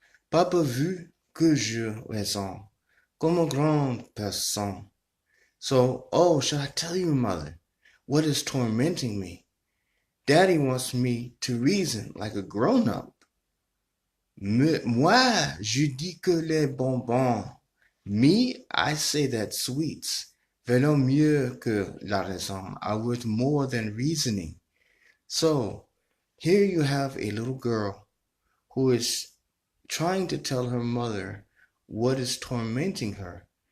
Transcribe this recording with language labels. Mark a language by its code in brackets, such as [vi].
[fr] Papa vu que je raisonne comme une grande personne. [en] So, oh, shall I tell you, mother, what is tormenting me? Daddy wants me to reason like a grown-up. [fr] Moi, je dis que les bonbons. [en] Me, I say that sweets [fr] valent mieux que la raison, [en] are worth more than reasoning. So, here you have a little girl who is trying to tell her mother what is tormenting her.